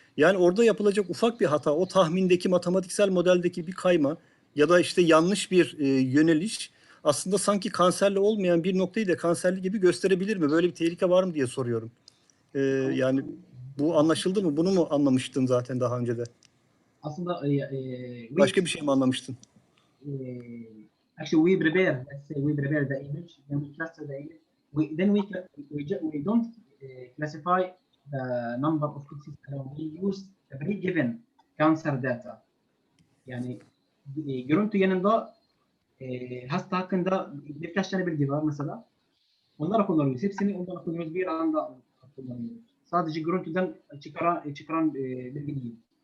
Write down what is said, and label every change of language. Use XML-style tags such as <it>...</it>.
<tr>Yani orada yapılacak ufak bir hata, o tahmindeki matematiksel modeldeki bir kayma ya da işte yanlış bir yöneliş aslında sanki kanserli olmayan bir noktayı da kanserli gibi gösterebilir mi? Böyle bir tehlike var mı diye soruyorum. Yani bu anlaşıldı mı? Bunu mu anlamıştın zaten daha önce de? Aslında Başka bir şey mi anlamıştın?</tr> <en>actually we prepare, let's say we prepare the image, then we cluster the image. We don't classify the number of pixels alone. We use the pre-given cancer data.</en> <tr>Yani görüntü yanında hasta hakkında birkaç tane bilgi var mesela. Onları kullanıyoruz. Hepsini ondan kullanıyoruz. Bir anda kullanıyoruz. Sadece görüntüden çıkaran bilgi değil.</tr>